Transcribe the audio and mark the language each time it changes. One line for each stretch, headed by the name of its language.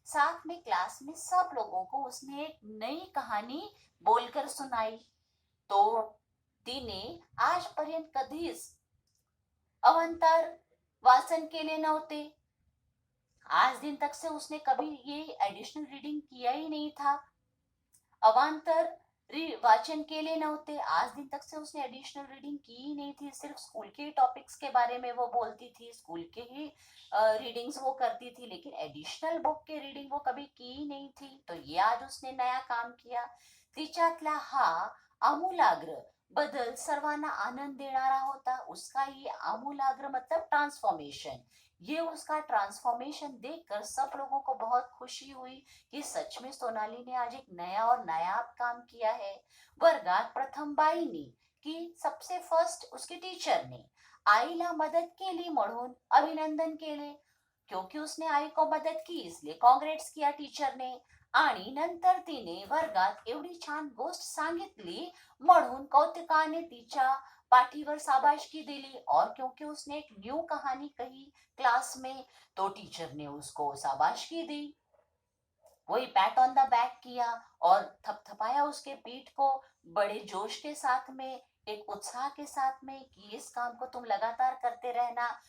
Hindi: साथ में क्लास में सब लोगों को उसने एक नई कहानी बोलकर सुनाई।
Marathi: तो तिने आजपर्यंत कधीच अवंतर वाचन केले नव्हते।
Hindi: आज दिन तक से उसने कभी ये एडिशनल रीडिंग किया ही नहीं था।
Marathi: अवांतर वाचन केले नव्हते,
Hindi: आज दिन तक से उसने एडिशनल रीडिंग की ही नहीं थी। सिर्फ स्कूल के टॉपिक्स के बारे में वो बोलती थी, स्कूल के ही रीडिंग्स वो करती थी, लेकिन एडिशनल बुक के रीडिंग वो कभी की ही नहीं थी। तो ये आज उसने नया काम किया।
Marathi: तिच्यातला हा आमूलाग्र बदल सर्वांना आनंद देणारा होता।
Hindi: उसका ये आमूलाग्र मतलब ट्रांसफॉर्मेशन, ये उसका ट्रांसफॉर्मेशन देखकर सब लोगों को बहुत खुशी हुई कि सच में सोनाली ने आज एक नया और नायाब काम किया है।
Marathi: वर्गात प्रथम बाईने
Hindi: की सबसे फर्स्ट उसके टीचर ने
Marathi: आईला मदत केली म्हणून अभिनंदन केले।
Hindi: क्योंकि उसने आई को मदत की इसलिए काँग्रेट्स किया टीचर ने।
Marathi: आणि नंतर तिने वर्गात एवढी छान गोष्ट सांगितली म्हणून कौतुकाने तिच्या पाठीवर शाबाशकी दिली।
Hindi: और क्योंकि उसने एक न्यू कहानी कही क्लास में तो टीचर ने उसको शाबाशकी दी, वही पैट ऑन द बैक किया और थपथपाया उसके पीठ को बड़े जोश के साथ में, एक उत्साह के साथ में कि इस काम को तुम लगातार करते रहना।